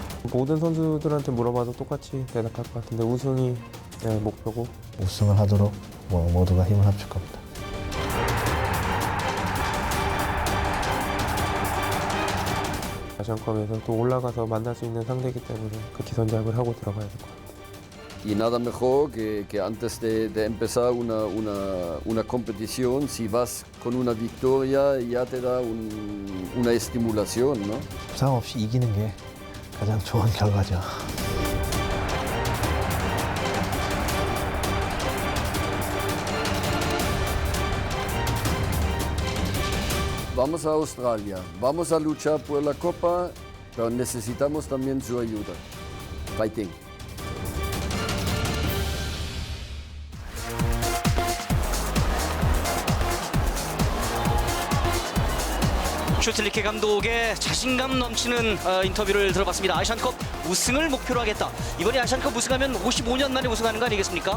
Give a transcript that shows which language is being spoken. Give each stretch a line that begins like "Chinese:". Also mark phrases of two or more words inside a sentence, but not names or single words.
Korean: 모든 선수들한테 물어봐도 똑같이 대답할 것 같은데 우승이 목표고 우승을 하도록 모두가 힘을 합칠 겁니다. 아시안컵에서 또 올라가서 만날 수 있는 상대이기 때문에 그 기선제압을 하고 들어가야 될 것 같아요.
Spanish: Y nada mejor que antes de empezar una competición, si vas con una victoria, ya te da una estimulación, ¿no?
Korean: 부상 없이 이기는 게 가장 좋은 결과죠.
Spanish: Vamos a Australia, vamos a luchar por la Copa, pero necesitamos también su ayuda.
Korean: Fighting. 슈틸리케 감독의 자신감 넘치는 인터뷰를 들어봤습니다. 아시안컵 우승을 목표로 하겠다. 이번에 아시안컵 우승하면 55년 만에 우승하는 거 아니겠습니까?